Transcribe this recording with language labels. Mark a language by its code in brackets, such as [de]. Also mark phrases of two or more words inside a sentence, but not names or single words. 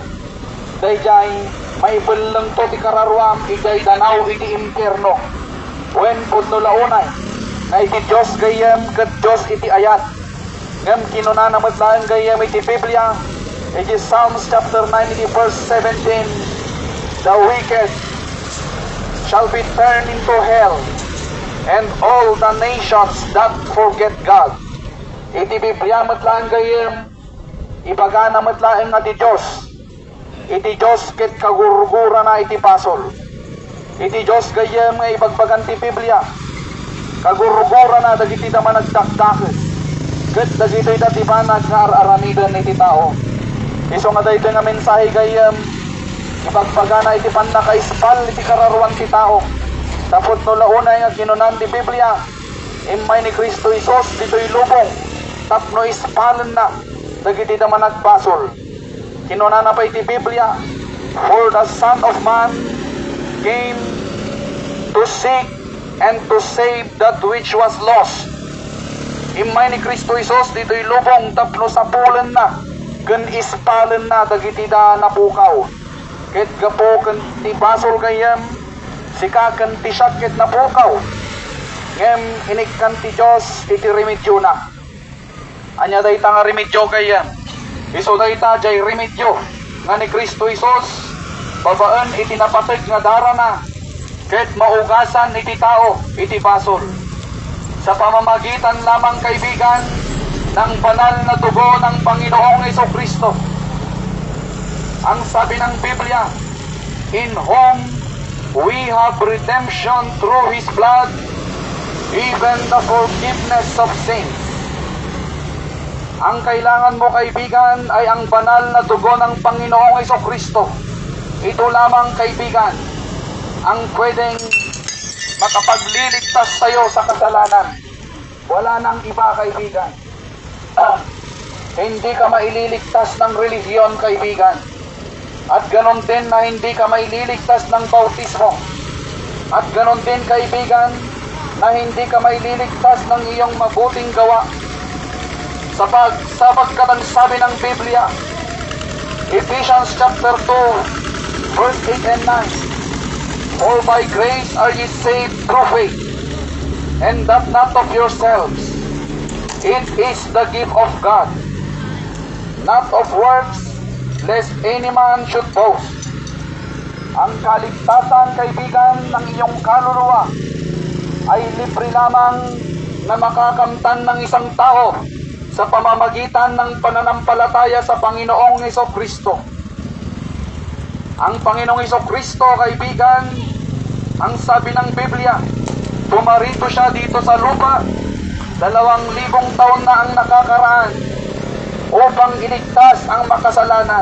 [ilo] Dayjay may belang to ti kararwam, ijay danaw iti impyerno. Wen pudno launay, na iti Diyos gayam, kat Diyos iti ayat. Ngam kinuna na matlaan gayam iti Biblia, iti [en] Psalms chapter 9, [ilo] iti verse 17, [en] the wicked shall be turned into hell, and all the nations that forget God. [ilo] Iti Biblia matlaan gayam, ibaga na matlaan nga ti Diyos. Iti Diyos ket kagurgura na iti basol. Iti Diyos gayam nga ibagbagan ti Biblia. Kagurgura na dagiti naman nagdakdakes. Ket dagito'y dati banag nga araramidan iti tao. Iso nga daytoy nga mensahe gayam, ibagbaga na iti panakaispal iti kararuan ti tao. Tapos no launay nga kinunan ti Biblia, imay ni Kristo Jesus dito'y lubong, tapno ispalen na dagiti naman nagbasol. Kinuna na pa iti Biblia, [en] for the Son of Man came to seek and to save that which was lost. [ilo] Imay ni Kristo Jesus dito'y lubong, tapno sapulen na, ken ispalen na dagiti da napukaw. Ket gapo ken ti basol gayam, sikaken ti siak ket napukaw. Ngem inikkan ti Dios iti remedyo na. Anya dayta nga remedyo gayam. Iso dayta jay remedyo nga ni Kristo Jesus, babaan iti napateg nga dara na, ket maugasan iti tao iti basol. [tl] Sa pamamagitan lamang kaibigan ng banal na dugo ng Panginoong Jesucristo. Ang sabi ng Biblia, [en] in whom we have redemption through His blood, even the forgiveness of sins. [tl] Ang kailangan mo kaibigan ay ang banal na dugo ng Panginoong Jesucristo. Ito lamang kaibigan ang pwedeng makapagliligtas tayo sa kasalanan. Wala nang iba kaibigan. Hindi ka maililigtas ng relihiyon kaibigan. At ganon din na hindi ka maililigtas ng bautismo. At ganon din kaibigan na hindi ka maililigtas ng iyong mabuting gawa. Sapagkat ang sabi ng Biblia, [en] Ephesians chapter 2, verse 8 and 9, for by grace are ye saved through faith, and that not of yourselves. It is the gift of God, not of works, lest any man should boast. [tl] Ang kaligtasan, kaibigan, ng iyong kaluluwa ay libre lamang na makakamtan ng isang tao sa pamamagitan ng pananampalataya sa Panginoong Hesukristo. Ang Panginoong Hesukristo, kaibigan, ang sabi ng Biblia, pumarito siya dito sa lupa, 2,000 taon na ang nakakaraan upang iligtas ang makasalanan.